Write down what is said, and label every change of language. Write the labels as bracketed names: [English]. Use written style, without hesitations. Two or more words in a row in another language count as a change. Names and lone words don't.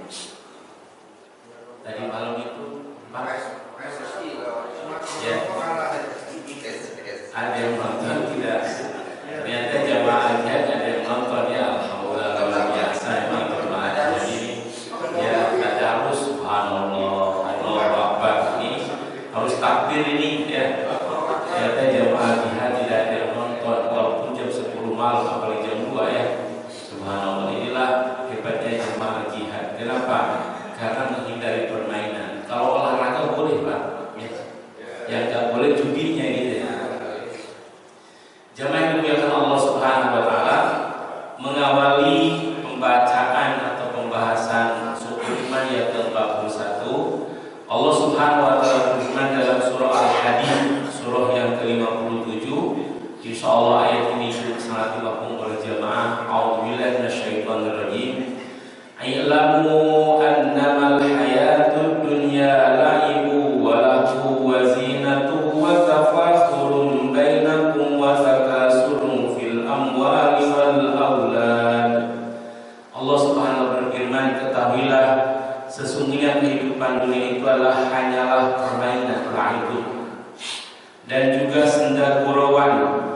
[Indonesian] Tadi malam itu ya. Ada yang nonton tidak? Ternyata jamaah ada yang nonton ya. Alhamdulillah, luar biasa memang jamaah ini. Ya, ada harus [Arabic] سبحان الله، الله أكبر, [Indonesian] ini harus takbir ini ya. Ternyata jamaah jihad tidak ada yang nonton walaupun jam 10 malam, apalagi jam 2 ya. Subhanallah, inilah hebatnya jamaah jihad. Kenapa? Karena menghindari permainan. Kalau olahraga boleh Pak ya. Yang gak boleh judinya gitu ya. Jamaah yang dimuliakan [Arabic] الله سبحانه وتعالى, [Indonesian] mengawali pembacaan atau pembahasan Syu'bul Iman yang ke-41, [Arabic] الله سبحانه وتعالى [Indonesian] berfirman dalam surah Al-Hadid, surah yang ke-57. Insyaallah ayat ini sangat dimaklum oleh jamaah. [Arabic] أعوذ بالله من الشيطان الرجيم. اعلموا أنما الحياة الدنيا لعب ولهو وزينة وتفاخر بينكم وتكاثر في الأموال والأولاد. الله سبحانه وتعالى [Indonesian] berfirman, ketahuilah sesungguhnya kehidupan dunia itu adalah hanyalah permainan, la'ibun, dan juga senda gurauan